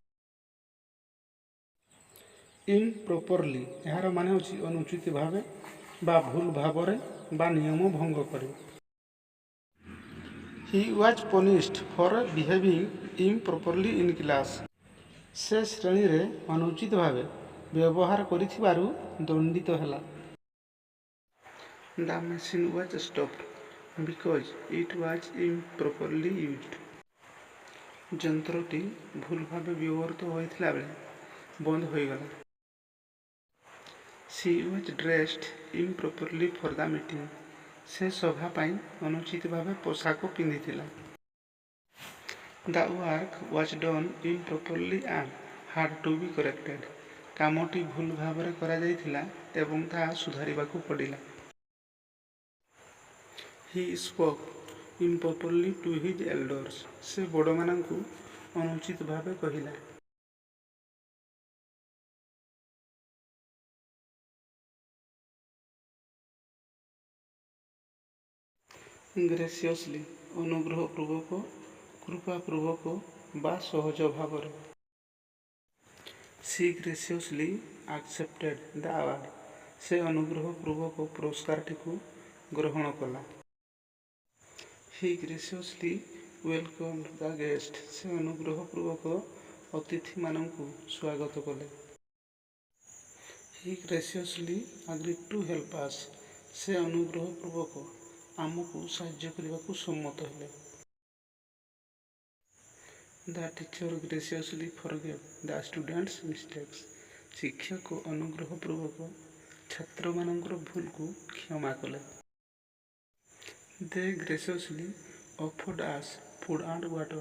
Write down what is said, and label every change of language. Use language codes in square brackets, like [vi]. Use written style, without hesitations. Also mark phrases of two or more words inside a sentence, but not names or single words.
[or] ଇମ୍ପ୍ରପରଲି ଏହାର ମାନେ ହେଉଛି ଅନୁଚିତ ଭାବେ ବା ଭୁଲ ଭାବରେ ବା ନିୟମ ଭଙ୍ଗ କରେ। [en] He was punished for behaving improperly in class. [or] ସେ ଶ୍ରେଣୀରେ ଅନୁଚିତ ଭାବେ ବ୍ୟବହାର କରିଥିବାରୁ ଦଣ୍ଡିତ ହେଲା। [en] The machine was stopped because it was improperly used. [or] ଯନ୍ତ୍ରଟି ଭୁଲ ଭାବେ ବ୍ୟବହୃତ ହୋଇଥିଲା ବେଳେ ବନ୍ଦ ହୋଇଗଲା। [en] She was dressed improperly for the meeting. [or] ସେ ସଭା ପାଇଁ ଅନୁଚିତ ଭାବେ ପୋଷାକ ପିନ୍ଧିଥିଲା। [en] The work was done improperly and had to be corrected. [or] କାମଟି ଭୁଲ ଭାବରେ କରାଯାଇଥିଲା ଏବଂ ତାହା ସୁଧାରିବାକୁ ପଡ଼ିଲା। [en] He spoke improperly to his elders. [or] ସେ ବଡ଼ମାନଙ୍କୁ ଅନୁଚିତ ଭାବେ କହିଲା। Graciously ଅନୁଗ୍ରହପୂର୍ବକ, କୃପାପୂର୍ବକ ବା ସହଜ ଭାବରେ। [en] She graciously accepted the award. [or] ସେ ଅନୁଗ୍ରହପୂର୍ବକ ପୁରସ୍କାରଟିକୁ ଗ୍ରହଣ କଲା। [en] He graciously welcomed the guest. [or] ସେ ଅନୁଗ୍ରହପୂର୍ବକ ଅତିଥିମାନଙ୍କୁ ସ୍ୱାଗତ କଲେ। [en] He graciously agreed to help us. [or] ସେ ଅନୁଗ୍ରହପୂର୍ବକ ଆମକୁ ସାହାଯ୍ୟ କରିବାକୁ ସମ୍ମତ ହେଲେ। [en] The teacher graciously forgave the students' mistakes. [or] ଶିକ୍ଷକ ଅନୁଗ୍ରହପୂର୍ବକ ଛାତ୍ରମାନଙ୍କର ଭୁଲକୁ କ୍ଷମା କଲେ। [en] They graciously offered us food and water.